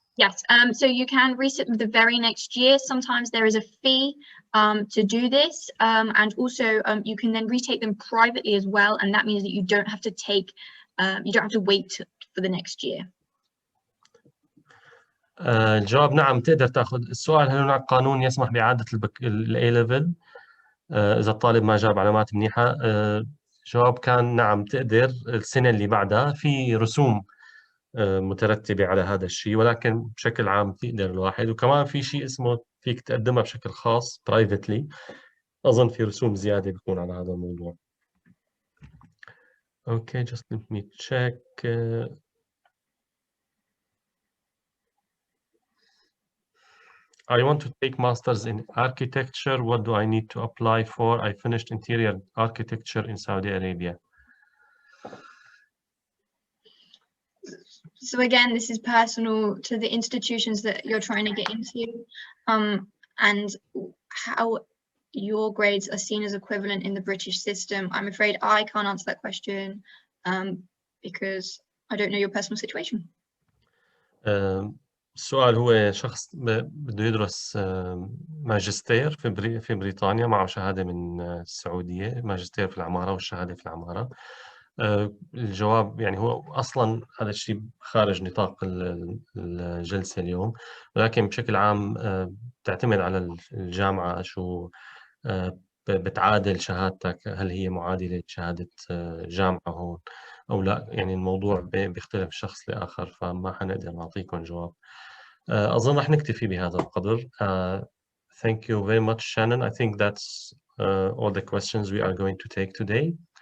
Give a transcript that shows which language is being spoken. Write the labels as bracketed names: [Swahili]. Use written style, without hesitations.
[English] Yes, so you can reset them the very next year. Sometimes there is a fee to do this, and also you can then retake them privately as well, and that means that you don't have to take, you don't have to wait for the next year. [Arabic] الجواب نعم، تقدر تاخذ. السؤال: هل هناك قانون يسمح بإعادة الاي ليفل إذا الطالب ما جاب علامات منيحة؟ الجواب كان نعم، تقدر السنة اللي بعدها، في رسوم مترتبة على هذا الشيء، ولكن بشكل عام تقدر الواحد. وكمان في شيء اسمه فيك تقدمها بشكل خاص برايفتلي، أظن في رسوم زيادة بيكون على هذا الموضوع. [English] Okay, just let me check. I want to take masters in architecture. What do I need to apply for? I finished interior architecture in Saudi Arabia. So again, this is personal to the institutions that you're trying to get into, and how your grades are seen as equivalent in the British system. I'm afraid I can't answer that question because I don't know your personal situation. [Arabic] السؤال هو شخص بده يدرس ماجستير في بريطانيا، معه شهادة من السعودية، ماجستير في العمارة والشهادة في العمارة. الجواب يعني هو أصلاً هذا الشيء خارج نطاق الجلسة اليوم، ولكن بشكل عام تعتمد على الجامعة شو بتعادل شهادتك، هل هي معادلة شهادة جامعة هون أو لا. يعني الموضوع بيختلف شخص لآخر، فما حنقدر نعطيكم جواب. أظن رح نكتفي بهذا القدر. Thank you very much, Shannon. [English] I think that's all the questions we are going to take today.